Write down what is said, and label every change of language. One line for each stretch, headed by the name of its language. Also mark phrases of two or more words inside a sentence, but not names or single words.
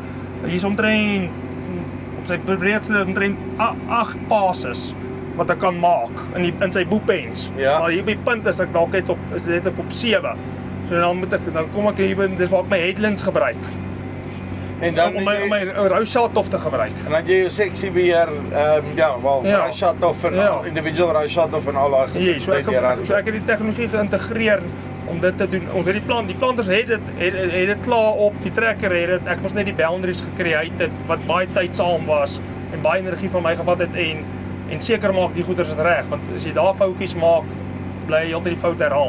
Afrikaans: Hier is omtrent op sy breedste omtrent 8 passes wat ek kan maak in sy boepens. Ja. Maar hier by punt is ek dalk net op 7. So dan kom ek hier, dis waar ek my headlands gebruik. En dan om my
English: row shot-off
Afrikaans: te gebruik. En dan jy jou seksie beheer,
English: row shot-off en individual row shot-off
Afrikaans: en al daai goed. So ek het die tegnologie geïntegreer om dit te doen. Ons het die planters het dit klaar op, die trekker het dit, ek moes net die boundaries gecreate het, wat baie tydsaam was, en baie energie van my gevat het, en seker maak die goeders is reg, want as jy daar foutjies maak, bly jy altyd die fout herhaal.